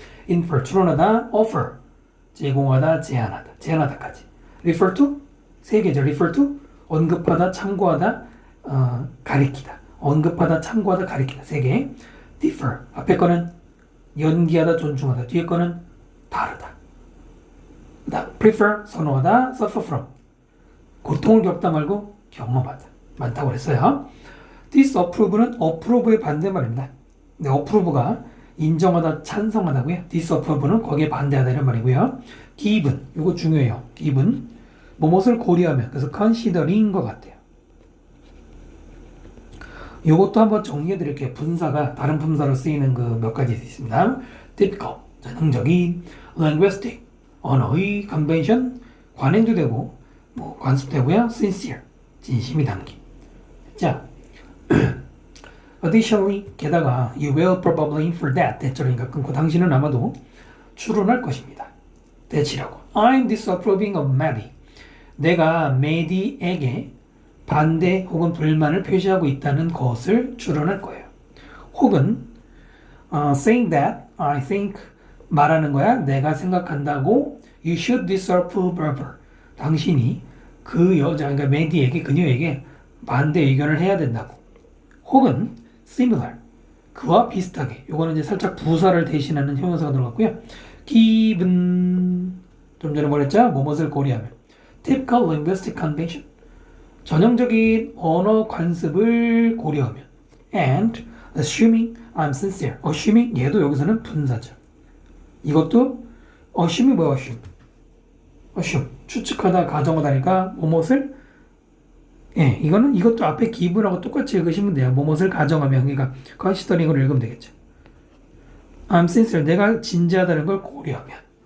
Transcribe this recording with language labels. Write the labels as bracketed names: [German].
[Korean] infer, 추론하다, offer, 제공하다, 제안하다, 제안하다까지. refer to, 세 개죠. refer to, 언급하다, 참고하다, 가리키다. 언급하다, 참고하다, 가리키다. 세 개. differ. 앞에 거는 연기하다, 존중하다. 뒤에 거는 다르다. 그다음 prefer, 선호하다, suffer from. 고통을 겪다 말고 경험하다. 많다고 그랬어요. disapprove는 approve의 반대말입니다. 네, approve가 인정하다, 찬성하다고요. disapprove는 거기에 반대하다 이런 말이고요. given, 이거 중요해요. given, 무엇을 고려하면, 그래서 considering 것 같아요. 이것도 한번 정리해 드릴게요. 분사가 다른 분사로 쓰이는 그 몇 가지 있습니다. typical, 전형적인, linguistic, 언어의, convention, 관행도 되고, 뭐 관습되고요. sincere, 진심이 담긴. 자, additionally, 게다가 [English] you will probably infer that, [Korean] 대절이니까 끊고 당신은 아마도 추론할 것입니다. 대치라고. [English] I'm disapproving of Maddie. [Korean] 내가 메디에게 반대 혹은 불만을 표시하고 있다는 것을 추론할 거예요. [English] 혹은 saying that, I think [Korean] 말하는 거야. 내가 생각한다고 [English] you should disapprove of her. [Korean] 당신이 그 여자, 그러니까 메디에게, 그녀에게 반대 의견을 해야 된다고. 혹은 similar, 그와 비슷하게. 요거는 이제 살짝 부사를 대신하는 형용사가 들어갔고요. given, 좀 전에 뭐랬죠? 뭐뭇을 고려하면. typical linguistic convention, 전형적인 언어 관습을 고려하면. [English] and assuming I'm sincere. [Korean] assuming, 얘도 여기서는 분사죠. 이것도 assume이 뭐야? assume, 추측하다, 가정하다니까 뭐뭇을, 예, 이것도 앞에 give하고 똑같이 읽으시면 돼요. 뭐뭇을 가정하면, 그러니까 considering으로 읽으면 되겠죠. I'm sincere, 내가 진지하다는 걸 고려하면.